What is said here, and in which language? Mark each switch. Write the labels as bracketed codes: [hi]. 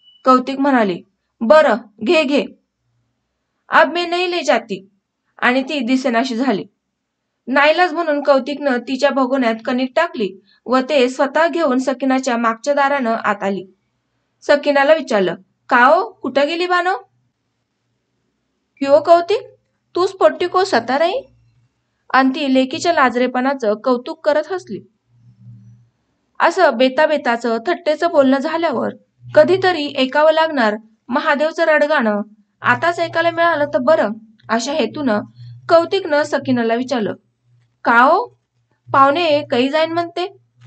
[mr] कौतिक म्हणाली, बरं, घे घे, अब मी नाही [hi] ले जाती. [mr] आणि ती दिसेनाशी झाली. नाईलाज म्हणून कौतिकनं तिच्या भगोन्यात कणिक टाकली व ते स्वतः घेऊन सकिनाच्या मागच्या दारानं आत आली. सकिनाला विचारलं, का हो, कुठं गेली बानो? [hi] क्यों कौतिक, तूच पोट्टी को सता रही? [mr] आणि ती लेकीच्या लाजरेपणाचं कौतुक करत हसली. असं बेताबेताचं थट्टेचं बोलणं झाल्यावर कधीतरी ऐकावं लागणार महादेवचं रडगाणं आताच ऐकायला मिळालं तर बरं, अशा हेतूनं कौतिकनं सकिनाला विचारलं, का हो, पाहुणे कै जाईन म्हणते?